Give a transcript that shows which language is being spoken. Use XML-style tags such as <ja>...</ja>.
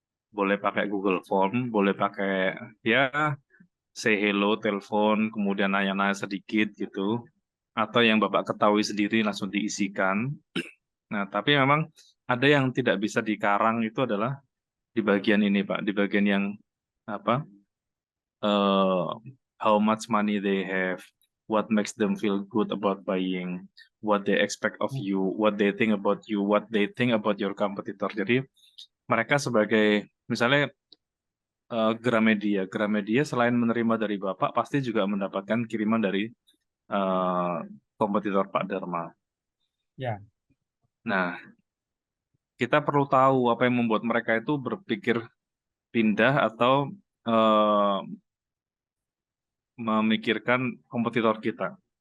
<id>Boleh pakai Google Form, boleh pakai ya</id> <en>say hello,</en> <id>telepon, kemudian nanya-nanya sedikit gitu. Atau yang Bapak ketahui sendiri langsung diisikan. Nah, tapi memang ada yang tidak bisa dikarang itu adalah di bagian ini, Pak. Di bagian yang apa?</id> <en>How much money they have, what makes them feel good about buying, what they expect of you, what they think about you, what they think about your competitor.</en> <id>Jadi mereka sebagai misalnya Gramedia selain menerima dari Bapak pasti juga mendapatkan kiriman dari kompetitor Pak Dharma. ya. Nah, kita perlu tahu apa yang membuat mereka itu berpikir pindah atau memikirkan kompetitor kita.</id>